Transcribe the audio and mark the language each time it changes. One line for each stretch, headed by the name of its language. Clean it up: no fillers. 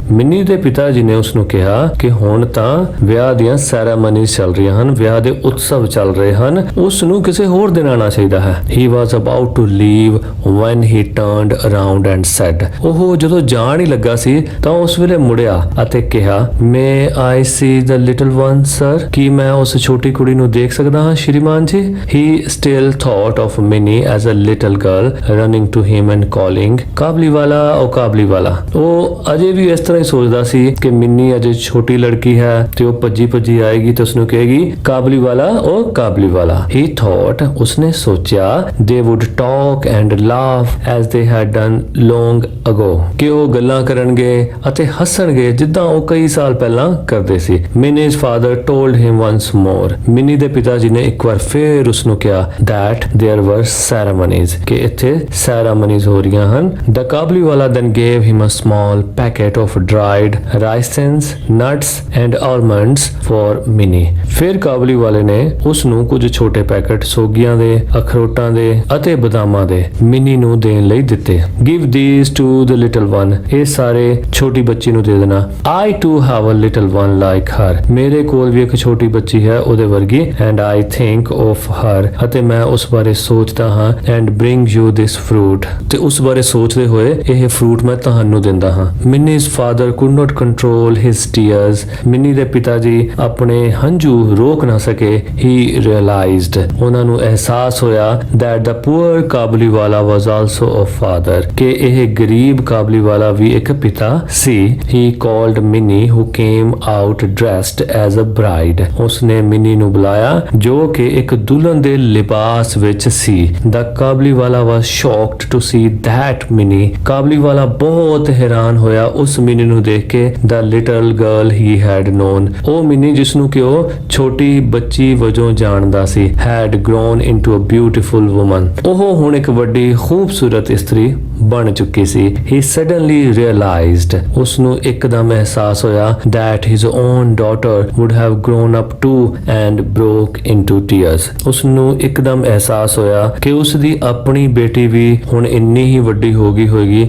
Punjabi: Mini ਦੇ ਪਿਤਾ ਜੀ ਨੇ ਉਸ ਨੂੰ ਕਿਹਾ ਕਿ ਹੁਣ ਤਾਂ ਵਿਆਹ ਦੀਆਂ ਸੈਰਾਮਨੀਜ਼ ਚੱਲ ਰਹੀਆਂ ਹਨ, ਵਿਆਹ ਦੇ ਉਤਸਵ ਚੱਲ ਰਹੇ ਹਨ, ਉਸ ਨੂੰ ਕਿਸੇ ਹੋਰ ਦਿਨ ਆਉਣਾ ਚਾਹੀਦਾ ਹੈ।
English: he was about to leave when he turned around and said।
Punjabi: ਉਹ ਜਦੋਂ ਜਾਣ ਹੀ ਲੱਗਾ ਸੀ ਤਾਂ ਉਸ ਵੇਲੇ ਮੁੜਿਆ ਅਤੇ ਕਿਹਾ
English: may I see the little one sir।
Punjabi: ਕੀ ਮੈਂ ਉਸ ਛੋਟੀ ਕੁੜੀ ਨੂੰ ਦੇਖ ਸਕਦਾ ਹਾਂ ਸ਼੍ਰੀਮਾਨ ਜੀ?
English: he still thought of Minnie as a little girl running to him and calling
Punjabi: ਕਾਬਲੀਵਾਲਾ ਉਹ ਕਾਬਲੀਵਾਲਾ। ਉਹ ਅਜੇ ਵੀ ਇਸ ਤਰ੍ਹਾਂ ਹੀ ਸੋਚਦਾ ਸੀ ਕਿ ਮਿੰਨੀ ਅਜੇ ਛੋਟੀ ਲੜਕੀ ਹੈ ਤੇ ਉਹ ਭੱਜੀ ਆਏਗੀ ਤੇ ਉਸਨੂੰ ਕਹੇਗੀ ਕਾਬਲੀਵਾਲਾ ਉਹ ਕਾਬਲੀਵਾਲਾ।
English: he thought
Punjabi: ਉਸਨੇ ਸੋਚਿਆ
English: they would talk and laugh as they had done long ago।
Punjabi: ਕਿ ਉਹ ਗੱਲਾਂ ਕਰਨਗੇ ਅਤੇ ਹੱਸਣਗੇ ਜਿੱਦਾਂ ਉਹ ਕਈ ਸਾਲ ਪਹਿਲਾਂ ਕਰਦੇ ਸੀ।
English: Minnie's father told him once more।
Punjabi: Mini ਦੇ ਪਿਤਾ ਜੀ ਨੇ ਇੱਕ ਵਾਰ ਫੇਰ ਉਸਨੂੰ ਕਿਹਾ
English: that there were ceremonies।
Punjabi: ਕਿ ਇੱਥੇ ceremonies ਹੋ ਰਹੀਆਂ ਹਨ।
English: the Kabuliwala then gave him a small packet of dried raisins, nuts and almonds for Minnie।
Punjabi: ਫਿਰ ਕਾਬਲੀਵਾਲੇ ਨੇ ਉਸ ਨੂੰ ਕੁਝ ਛੋਟੇ ਪੈਕੇਟ ਸੋਗੀਆਂ ਦੇ, ਅਖਰੋਟਾਂ ਦੇ ਅਤੇ ਬਦਾਮਾਂ ਦੇ ਮਿੰਨੀ ਨੂੰ ਦੇਣ ਲਈ ਦਿੱਤੇ।
English: give these to the little one।
Punjabi: ਇਹ ਸਾਰੇ ਛੋਟੀ ਬੱਚੀ ਨੂੰ ਦੇ ਦੇਣਾ।
English: I too have a little one like her।
Punjabi: ਮੇਰੇ ਕੋਲ ਵੀ ਇੱਕ ਛੋਟੀ ਬੱਚੀ ਹੈ ਉਹਦੇ ਵਰਗੀ।
English: and I think of her।
Punjabi: ਅਤੇ ਮੈਂ ਉਸ ਬਾਰੇ ਸੋਚਦਾ ਹਾਂ।
English: and bring you this fruit।
Punjabi: ਤੇ ਉਸ ਬਾਰੇ ਸੋਚਦੇ ਹੋਏ ਇਹ ਫਰੂਟ ਮੈਂ ਤੁਹਾਨੂੰ ਦਿੰਦਾ ਹਾਂ।
English: Minnie's father could not control his tears।
Punjabi: Mini ਦੇ ਪਿਤਾ ਜੀ ਆਪਣੇ ਹੰਝੂ ਰੋਕ ਨਾ ਸਕੇ।
English: he realized
Punjabi: ਉਹਨਾਂ ਨੂੰ ਅਹਿਸਾਸ ਹੋਇਆ
English: that the poor Kabuliwala was also a father।
Punjabi: ਕਿ ਇਹ ਗਰੀਬ ਕਾਬਲੀਵਾਲਾ ਵੀ ਇੱਕ ਪਿਤਾ ਸੀ।
English: he called Minnie who came out dressed as a bride।
Punjabi: ਉਸਨੇ ਮਿੰਨੀ ਨੂੰ ਬੁਲਾਇਆ ਜੋ ਕਿ ਇੱਕ ਦੁਲਹਨ ਦੇ ਲਿਬਾਸ ਵਿੱਚ ਸੀ।
English: the Kabuliwala was shocked to see that Minnie।
Punjabi: ਕਾਬਲੀਵਾਲਾ ਬਹੁਤ ਹੈਰਾਨ ਹੋਇਆ ਉਸ ਮਿੰਨੀ ਨੂੰ ਦੇਖ ਕੇ।
English: the little girl he had known।
Punjabi: ਉਹ ਮਿੰਨੀ ਜਿਸ ਨੂੰ ਕਿ ਉਹ ਛੋਟੀ ਬੱਚੀ ਵਜੋਂ ਜਾਣਦਾ ਸੀ
English: had grown into a beautiful woman।
Punjabi: ਉਹ ਹੁਣ ਇੱਕ ਵੱਡੀ ਖੂਬਸੂਰਤ ਇਸਤਰੀ ਬਣ ਚੁੱਕੀ ਸੀ।
English: he suddenly realized,
Punjabi: ਉਸ ਨੂੰ ਇੱਕਦਮ ਅਹਿਸਾਸ ਹੋਇਆ
English: that his own daughter would have grown up too and broke into tears,
Punjabi: ਉਸ ਨੂੰ ਇੱਕਦਮ ਅਹਿਸਾਸ ਹੋਇਆ ਕਿ ਉਸ ਦੀ ਆਪਣੀ ਬੇਟੀ ਵੀ ਹੁਣ ਇੰਨੀ ਹੀ ਵੱਡੀ ਹੋ ਗਈ ਹੋਏਗੀ।